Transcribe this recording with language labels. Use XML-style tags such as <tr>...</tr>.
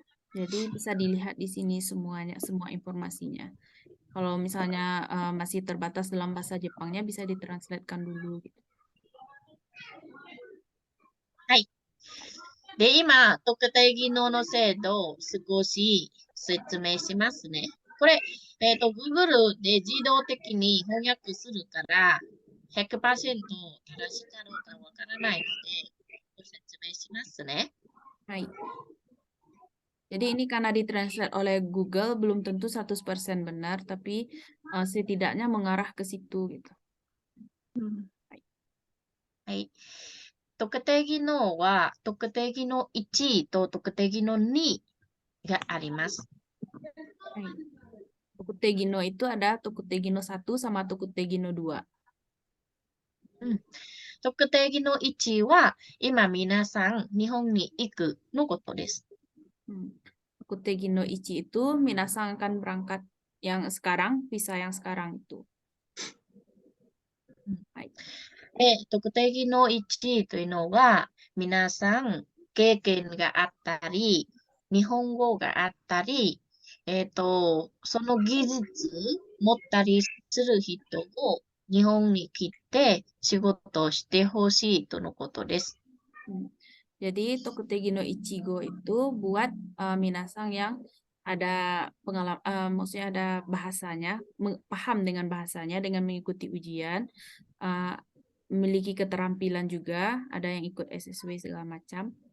<id>Jadi bisa dilihat di sini semuanya, semua informasinya. Kalau misalnya masih terbatas dalam bahasa Jepangnya bisa ditranslatekan dulu gitu.</id> <ja>はい。で、今、特定技能の制度を少し説明しますね。これ、Google で自動的に翻訳するから、100% 正しかどうかわからないので、ご説明しますね。 Hai.</ja> <id>Jadi ini karena ditranslate oleh Google belum tentu 100% benar, tapi setidaknya mengarah ke situ gitu.</id> <ja>はい。特定技能は、特定技能1と特定技能2があります。</ja> <id>Hai. Tokute Gino itu ada Tokute Gino 1 sama Tokute Gino 2.</id> <ja>特定技能1は、今皆さん日本に行くのことです。</ja> <id>Tokute Gino 1 itu Minasang akan berangkat yang sekarang, visa yang sekarang itu.</id> <ja>Hai. で、特定技能1というのは、皆さん経験があったり、日本語があったり、その技術持ったりする人を日本に来て仕事をしてほしいとのことです。</ja> <id>Jadi Tokute Gino Ichigo itu buat Minasang yang ada pengalaman, maksudnya ada bahasanya, paham dengan bahasanya, dengan mengikuti ujian, memiliki keterampilan juga, ada yang ikut SSW segala macam.</id>